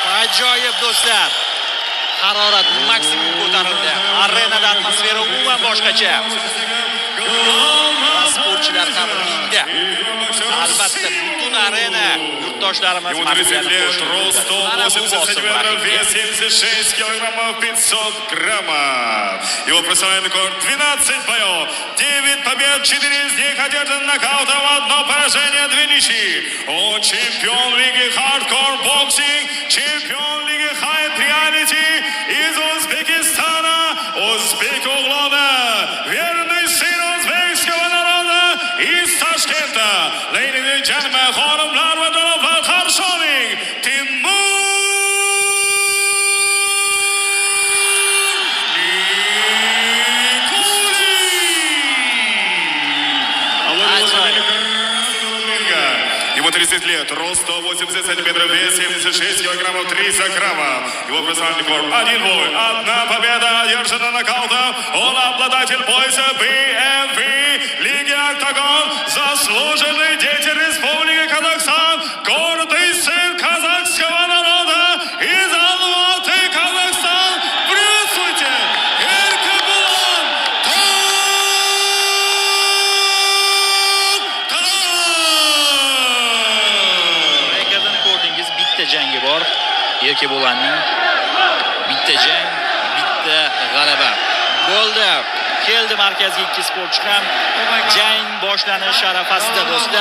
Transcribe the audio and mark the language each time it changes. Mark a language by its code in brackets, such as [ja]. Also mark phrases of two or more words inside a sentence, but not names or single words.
[uz] Ajoyib do'stlar. Harorat maksimum ko'tarildi. Arenada atmosfera umuman boshqacha. Sportchilar ham ringda. Albatta butun arena yurtdoshlarimiz [ru] Рост 180 сантиметров, вес 76 килограммов 500 граммов. Его профессиональный рекорд 12 боев, 9 побед, 4 из них одержан нокаутом, 1 поражение, 2 ничьи. Он чемпион лиги хардкор боксинг, чемпион лиги хайп реалити из Узбекистана, Узбек углона, верный сын узбекского народа из Ташкента. [en] Ladies and gentlemen, [uz] xonimlar va janoblar, qarshi oling, [ru] Timur Ему 30 лет, рост 180 сантиметров, вес 76 килограммов 300 граммов. Его профессиональный рекорд 1 бой, 1 победа, одержана нокаутом. Он обладатель пояса BMV Лиги Октагон, заслуженный деятель Республики Казахстан, гордый сын казахского народа из Алматы, Казахстан. Приветствуйте! Эркебулан [uz] Rekordini ko'rdingiz, bitta jangi bor. Erkebo'lanning bitta jang, bitta g'alaba. Bo'ldi. Keldi markazga ikki sportchi ham. Jang boshlanish arafasida do'stlar.